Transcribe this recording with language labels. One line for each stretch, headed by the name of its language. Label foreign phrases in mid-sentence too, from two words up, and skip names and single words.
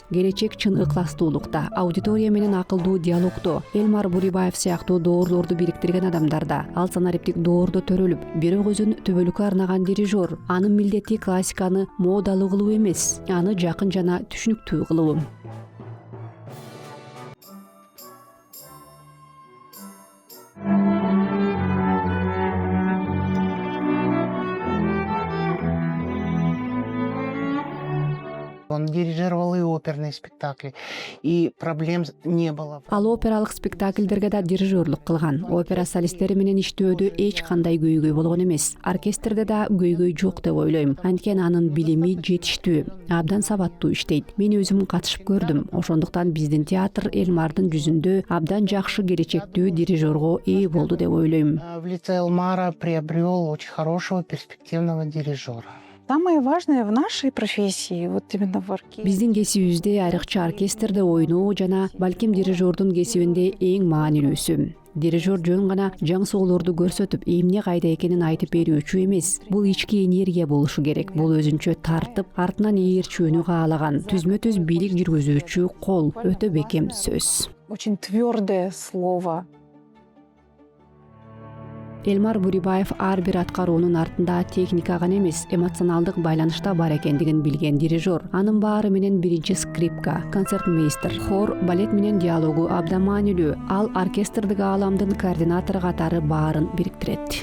Kyrgyz: Келечек чын ыкластуулукта, аудитория менен акылдуу диалогдо. Элмар Бурибаев сыяктуу доорлорду бириктирген адамдарда. Ал санариптик доордо төрөлүп, бирок өзүн төбөлүккө арнаган дирижер. Анын милдети классиканы модалуу кылуу эмес, аны жакын жана түшүнүктүү кылуу.
Russian: Он дирижировал и оперные спектакли, и проблем не было.
Kyrgyz: Ал опералык спектакльдерге да дирижерлук кылган. Опера солисттери менен иштөөдө эч кандай көйгөй болгон эмес. Оркестрде да көйгөй жок деп ойлойм. Анткени анын билими жетиштүү, абдан сабаттуу иштейт. Мен өзүм катышып көрдүм. Ошондуктан биздин театр Элмардын жүзүндө абдан жакшы келечектүү дирижерго ээ болду деп ойлойм.
Russian: В лице Элмара приобрел очень хорошего перспективного дирижера. Самое важное в нашей профессии, вот именно в оркестре.
Kyrgyz: Биздин кесибибизде айрыкча оркестрде ойноо жана балким дирижердун кесибинде эң маанилүүсү. Дирижер жөн гана жаң соолорду көрсөтүп, эмне кайда экенин айтып берүүчү эмес. Бул ички энергия болушу керек. Бул өзүнчө тартып, артынан ээрчүүнү каалаган, түзмө-түз бийлик жүргүзүүчү кол, өтө бекем сөз.
Russian: Очень твердое слово.
Kyrgyz: Элмар Бурибаев ар бир аткаруунун артында техника гана эмес, эмоционалдык байланышта бар экендигин билген дирижер. Анын баары менен биринчи скрипка, концертмейстер, хор, балет менен диалогу абдан маанилүү. Ал оркестрдик ааламдын координатору катары баарын бириктирет.